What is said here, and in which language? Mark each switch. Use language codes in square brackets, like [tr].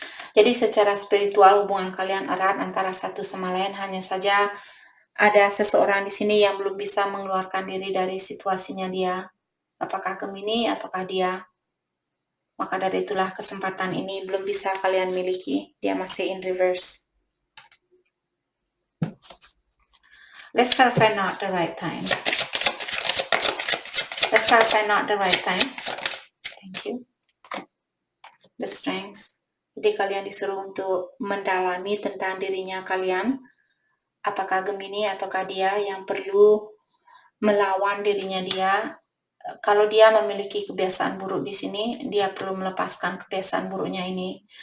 [id] Jadi secara spiritual hubungan kalian erat antara satu sama lain, hanya saja ada seseorang di sini yang belum bisa mengeluarkan diri dari situasinya dia. Apakah Gemini ataukah dia? Maka dari itulah kesempatan ini belum bisa kalian miliki. Dia masih in reverse. [en] Let's clarify not the right time. Let's clarify not the right time. Thank you. The strength. [id] Jadi kalian disuruh untuk mendalami tentang dirinya kalian. Apakah Gemini ataukah dia yang perlu melawan dirinya dia. Kalau dia memiliki kebiasaan buruk di sini, dia perlu melepaskan kebiasaan buruknya ini.